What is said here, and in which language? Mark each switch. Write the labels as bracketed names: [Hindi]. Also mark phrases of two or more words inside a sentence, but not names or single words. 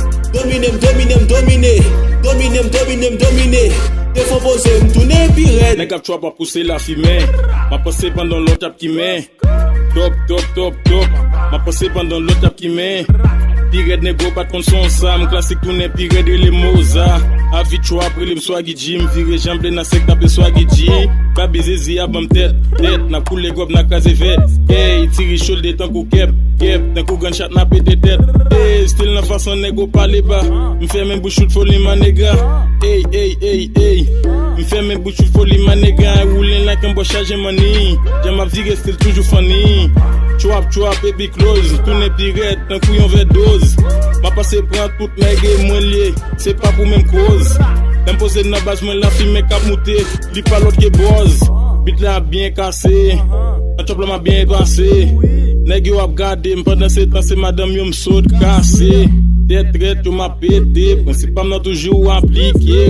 [Haitian Creole] Domine, m domine, m domine. Domine, m domine, m domine. Te fò poze, m tounen pi rèd. Nèg ap chwa pa pouse la fimè. Ma pase pandan lòt ap ki men. Top, top, top, top. Ma pase pandan lòt ap ki men. Pi rèd, nèg ou pa t konn son sa. M klasik tounen pi rèd, e le Mozart. Avi chwa, apre le m swa G, m vire jamb nan sèk tape swag G. Ka beze zi a ban tèt, tèt, nan koule gòb nan kaze vèt. Hey, tire shoulder tankou kèp, kèp, tankou gunshot nan pete tèt. Hey, still nan fason nèg ou pale ba. M fè men bouch shoot foli ma nèga. Hey, hey, hey, hey. M fè men bouch shoot foli ma nèga. Roulin [English] like un boss chargé money. [Haitian Creole] Jan m a vire still toujou funny. Chouap, chouap, [English] baby close. [Haitian Creole] Tourne pirate, tankou yon verre dose. Ma pase pran tout Nèg e mwen liye, se pa pou menm koz. Lè m poze nan baz mwen la fime k ap moute, li pa lòt ke boz. Bit la byen kase, nan chòp la mwen byen pase. Nèg yo ap gade m pandan se tan, se madanm yo m sot kase. Tèt rèt yo m ap pete, prensip pa m nan toujou aplike.